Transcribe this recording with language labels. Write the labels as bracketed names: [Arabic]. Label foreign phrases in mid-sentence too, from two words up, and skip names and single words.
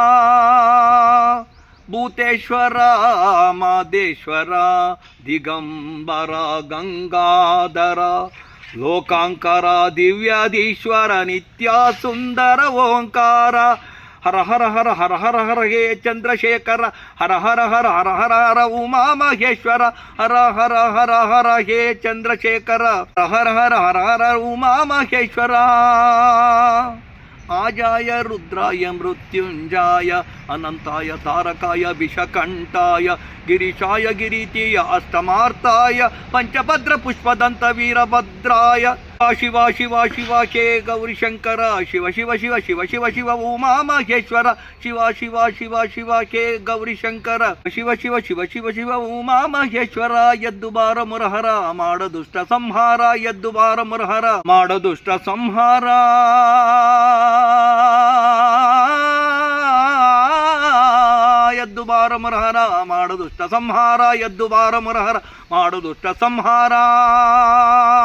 [Sanskrit] ಭೂತೇಶ್ವರ ಮಾದೇಶ್ವರ ದಿಗಂಬರ ಗಂಗಾಧರ, ಲೋಕಾಂಕರ ದಿವ್ಯಾಧೀಶ್ವರ ನಿತ್ಯ ಸುಂದರ ಓಂಕಾರ. ಹರ ಹರ ಹರ ಹರ ಹರ ಹರ ಹೇ ಚಂದ್ರಶೇಖರ, ಹರ ಹರ ಹರ ಹರ ಹರ ಹರ ಉಮಾ ಮಹೇಶ್ವರ. ಹರ ಹರ ಹರ ಹರ ಹೇ ಚಂದ್ರಶೇಖರ, ಹರ ಹರ ಹರ ಹರ ಉಮಾ ಮಹೇಶ್ವರ. ಆಜಾಯ ರುದ್ರಾಯ ಮೃತ್ಯುಂಜಾಯ, ಅನಂತಾಯ ತಾರಕಾಯ ವಿಷಕಂಠಾಯ, ಗಿರೀಶಾಯ ಗಿರೀತೀಯ ಅಷ್ಟಮಾರ್ತಾಯ, ಪಂಚಭದ್ರ ಪುಷ್ಪದಂತ ವೀರಭದ್ರಾಯ. ಶಿವ ಶಿವ ಶಿವ ಹೇ ಗೌರಿಶಂಕರ, ಶಿವ ಶಿವ ಶಿವ ಶಿವ ಶಿವ ಶಿವ ಉಮಾ ಮಹೇಶ್ವರ. ಶಿವ ಶಿವ ಶಿವ ಶಿವ ಹೇ ಗೌರಿಶಂಕರ, ಶಿವ ಶಿವ ಶಿವ ಶಿವ ಶಿವ ಉಮಾ ಮಹೇಶ್ವರ. [Kannada] ಎದ್ದು ಬಾರ ಮುರಹರ ಮಾಡ ದುಷ್ಟ ಸಂಹಾರ, ಎದ್ದು ಬಾರ ಮುರಹರ ಮಾಡ ದುಷ್ಟ ಸಂಹಾರ. ಎದ್ದು ಬಾರ ಮುರಹರ ಮಾಡು ದುಷ್ಟ ಸಂಹಾರ, ಎದ್ದು ಬಾರ ಮುರಹರ ಮಾಡು ದುಷ್ಟ ಸಂಹಾರ.